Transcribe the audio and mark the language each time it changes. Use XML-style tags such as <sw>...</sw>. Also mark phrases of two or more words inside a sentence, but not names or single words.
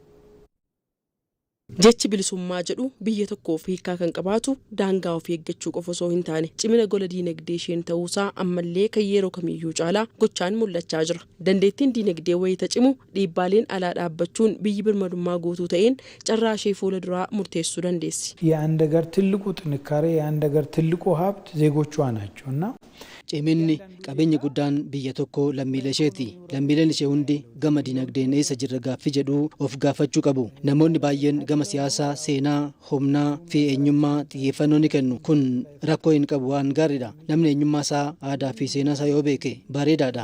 <om>Jechi bilisummaa jedhu biyya tokkoof hiikaa kan qabaatu daangaa ofii eeggachuu qofa osoo hin taane cimina gola diinagdee isheen ta'uusaa ammallee kan yeroo kamiyyuu caalaa gochaan mul'achaa jira. Dandeettiin diinagdee wayita cimu dhiibbaaleen alaa dhaabbachuun biyyi birmadummaa guutuu ta'een carraa ishee fuula duraa murteessuu dandeessi.</om> <am>የአንድ ሀገር ትልቁ ጥንካሬ የአንድ ሀገር ትልቁ ሀብት ዜጎቿ ናቸውና</am> <om>Ciminni qabeenya guddaan biyya tokko lammiilee isheeti. Lammiileen ishee hundi gama dinagdeen eessa jirra gaaffii jedhu of gaafachuu qabu. Namoonni baay'een gama siyaasaa, seenaa, humnaa fi eenyummaa xiyyeeffannoo ni kennu. Kun rakkoo hin qabu waan gaariidha. Namni eenyummaa isaa, aadaa fi seenaa isaa yoo beeke bareedaadha.</om>